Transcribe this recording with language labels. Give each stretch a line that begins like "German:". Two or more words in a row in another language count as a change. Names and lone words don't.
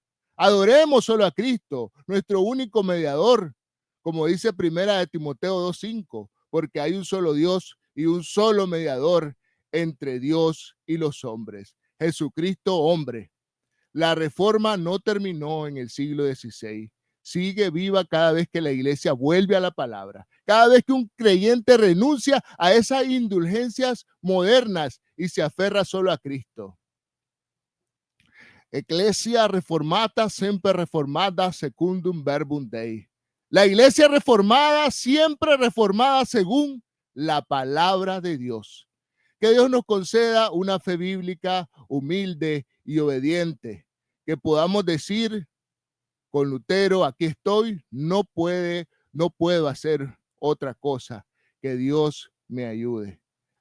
Spanish: Adoremos solo a Cristo, nuestro único mediador, como dice Primera de Timoteo 2:5, porque hay un solo Dios y un solo mediador entre Dios y los hombres, Jesucristo hombre. La reforma no terminó en el siglo XVI. Sigue viva cada vez que la iglesia vuelve a la palabra, Cada vez que un creyente renuncia a esas indulgencias modernas y se aferra solo a Cristo.
Latin: Ecclesia reformata, sempre reformata, secundum verbum Dei.
Spanish: La iglesia reformada, siempre reformada según la palabra de Dios. Que Dios nos conceda una fe bíblica humilde y obediente, que podamos decir con Lutero, aquí estoy, no puedo hacer otra cosa, que Dios me ayude.